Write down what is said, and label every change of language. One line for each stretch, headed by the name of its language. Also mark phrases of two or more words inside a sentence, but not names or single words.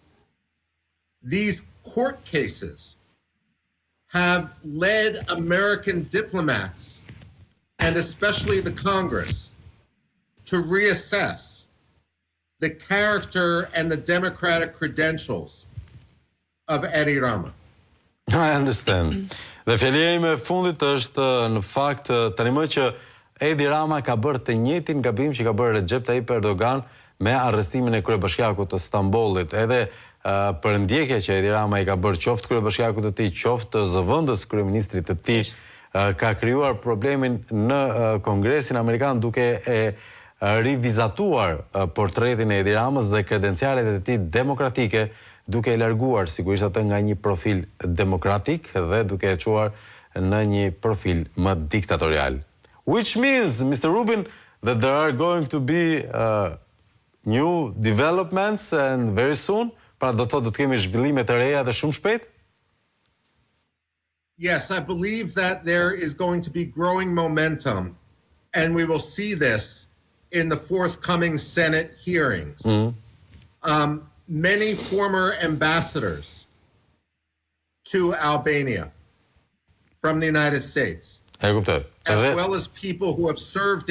English: these court cases have led American diplomats, and especially the Congress, to reassess the character and the democratic credentials of Edi Rama. I understand.
Albanian: Dhe fjalia ime e fundit është në fakt tani më që Edi Rama ka bërë të njëjtin gabim që ka bërë Recep Tayyip Erdogan me arrestimin e kryebashkiakut të Stambollit. Edhe për ndjekja që Edi Rama i ka bërë qoftë kryebashkiakut të tij, qoftë zëvendës kryeministrit të tij, ka krijuar problemin në Kongresin Amerikan duke rivizatuar portretin e Edi Ramës dhe kredencialet e tij demokratike, duke e larguar sigurisht atë nga një profil demokratik dhe duke e çuar në një profil më diktatorial.
English: Which means, Mr. Rubin, that there are going to be new developments and very soon,
Albanian: pra do të thotë do të kemi zhvillime të reja dhe shumë shpejt?
English: Yes, I believe that there is going to be growing momentum, and we will see this in the forthcoming Senate hearings. Many former ambassadors to Albania from the United States, as well as people who have served in